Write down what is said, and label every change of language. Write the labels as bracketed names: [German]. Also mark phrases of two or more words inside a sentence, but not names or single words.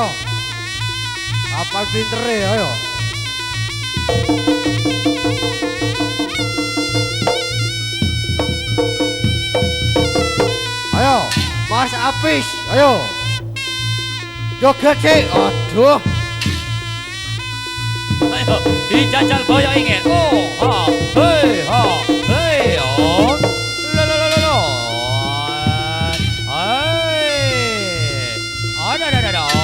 [Javanese] Kapan pintere, ayo. Ayo, Mas Apis, ayo. Joget sih, aduh. Ayo, dijajal boyo ingin. Hey, hey, la la la la la. Ada.